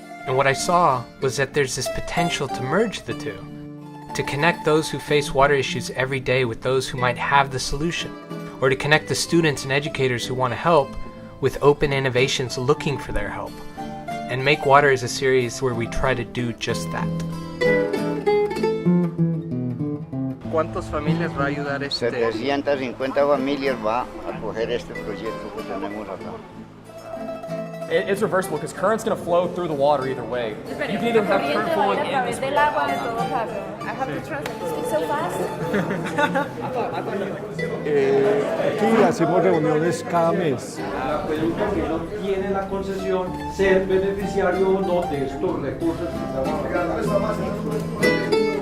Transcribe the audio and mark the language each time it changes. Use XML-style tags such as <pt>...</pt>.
<en>And what I saw was that there's this potential to merge the two, to connect those who face water issues every day with those who might have the solution, or to connect the students and educators who want to help with open innovations looking for their help. And MakeWater is a series where we try to do just that.</en> <es>¿Cuántas familias va a ayudar este? 750 familias va a coger este proyecto que tenemos acá.</es> <en>It's reversible because current's going to flow through the water either way. You can either have current flowing in this way. I have to translate. Speak so fast.</en> <es>Aquí hacemos reuniones cada mes. El acueducto que no tiene la concesión ser beneficiario o no de estos recursos que estamos</es>